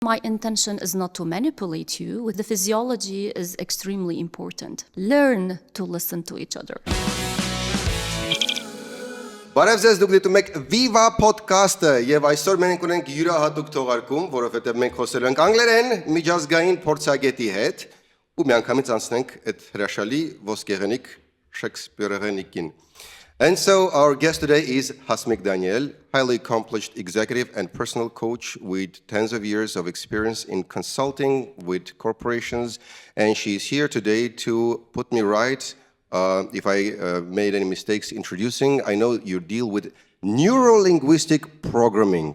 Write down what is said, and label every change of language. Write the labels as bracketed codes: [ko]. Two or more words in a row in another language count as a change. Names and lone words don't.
[en] My intention is not to manipulate you. The physiology is extremely important. Learn to listen to each other. [hy] Բարև ձեզ, դուք դիտում եք Viva Podcast-ը եւ այսօր մենք ունենք յուրահատուկ թողարկում, որովհետեւ մենք խոսելու ենք անգլերեն միջազգային փորձագետի հետ ու միանգամից անցնենք այդ հրաշալի ոսկեղենիկ Շեքսպիրեղենիկին. [en] And so our guest today is Hasmik Daniel, highly accomplished executive and personal coach with tens of years of experience in consulting with corporations, and she's here today to put me right. If I made any mistakes introducing, I know you deal with neuro-linguistic programming.